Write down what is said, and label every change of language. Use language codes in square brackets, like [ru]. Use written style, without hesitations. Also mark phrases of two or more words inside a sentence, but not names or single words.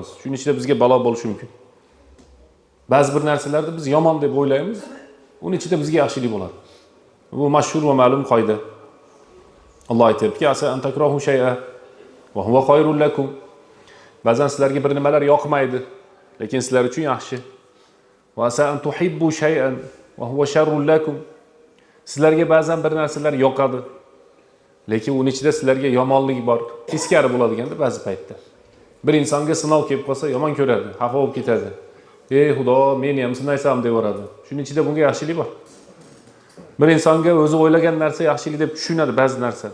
[uz] Shuning ichida bizga balo bo'lishi mumkin. Ba'zi bir narsalarni biz yomon deb o'ylaymiz, uning ichida bizga yaxshilik bo'ladi. Bu mashhur va ma'lum qoida. Alloh aytibki, [ar] عسى أن تكرهوا شيئا وهو خير لكم. [uz] Ba'zan sizlarga bir nimalar yoqmaydi, lekin sizlar uchun yaxshi. [ar] وعسى أن تحبوا شيئا وهو شر لكم. [uz] Sizlarga ba'zan bir narsalar yoqadi, lekin uning ichida sizlarga yomonlik bor. Teskari bo'ladiganda ba'zi paytda. Bir insonga sinov kelib qolsa, yomon ko'radi, xafa bo'lib ketadi. Ey Xudo, meni ham sinaysam deb o'radi. Shuning ichida bunga yaxshilik bor. Bir insonga o'zi o'ylagan narsa yaxshilik deb tushunadi ba'zi narsa.